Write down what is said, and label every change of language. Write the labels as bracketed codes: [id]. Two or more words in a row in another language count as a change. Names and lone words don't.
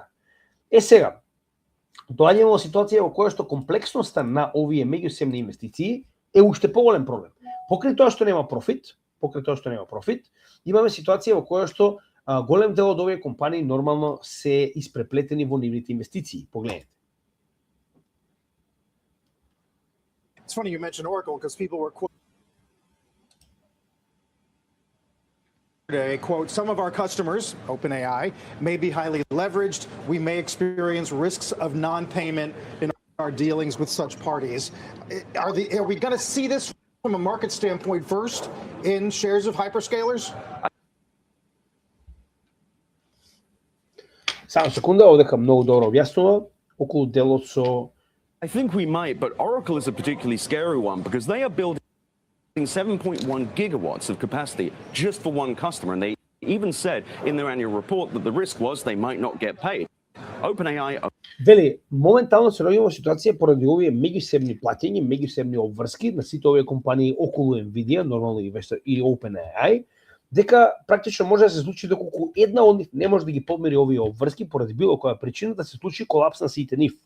[mk] Сега, доаѓаме во ситуација во која што комплексноста на овие меѓусебни инвестиции е уште поголем проблем. Покрај тоа што нема профит, имаме ситуација во која што голем дел од овие компании нормално се испреплетени во нивните инвестиции. Погледнете. [en] It's funny you mentioned Oracle because people were today, quote, some of our customers, OpenAI, may be highly leveraged. We may experience risks of non-payment in our dealings with such parties. Are we going to see this from a market standpoint first in shares of hyperscalers? [mk] Само секунда, овдека многу добро објаснува околу делот со [en] I think we might, but Oracle is a particularly scary one because they are building 7.1 gigawatts of capacity just for one customer. And they even said in their annual report that the risk was they might not get paid. OpenAI... [mk] Вели, моментално се наоѓаме во ситуација поради овие меѓусебни плаќања, меѓусебни обврски на сите овие компании околу Nvidia, нормално и OpenAI, дека практично може да се случи доколку една од нив не може да ги подмери овие обврски поради било која причина да се случи колапс на сите нив.